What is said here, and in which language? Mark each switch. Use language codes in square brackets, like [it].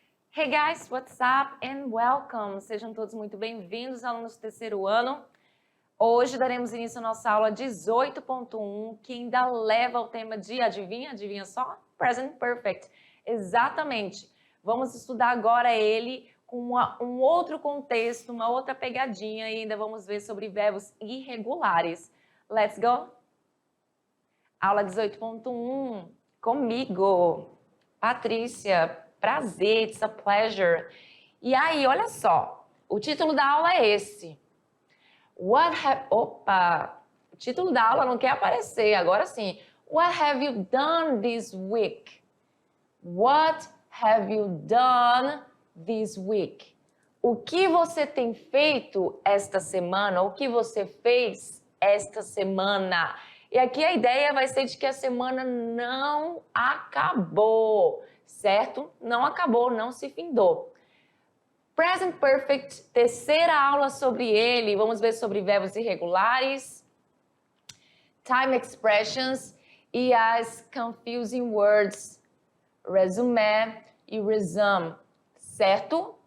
[en] Hey guys, what's up and welcome! [pt] Sejam todos muito bem-vindos, alunos do terceiro ano. Hoje daremos início à nossa aula 18.1, que ainda leva o tema de, adivinha só? Present Perfect. Exatamente. Vamos estudar agora ele com um outro contexto, uma outra pegadinha e ainda vamos ver sobre verbos irregulares. [en] Let's go! [pt] Aula 18.1, comigo, Patrícia. Prazer, [en] it's a pleasure. [pt] E aí, olha só, o título da aula é esse. Opa, o título da aula não quer aparecer, agora sim. [en] What have you done this week? What have you done this week? [pt] O que você tem feito esta semana? O que você fez esta semana? E aqui a ideia vai ser de que a semana não acabou, certo? Não acabou, não se findou. Present Perfect, terceira aula sobre ele. Vamos ver sobre verbos irregulares, time expressions e as confusing words, resumé e resume, certo?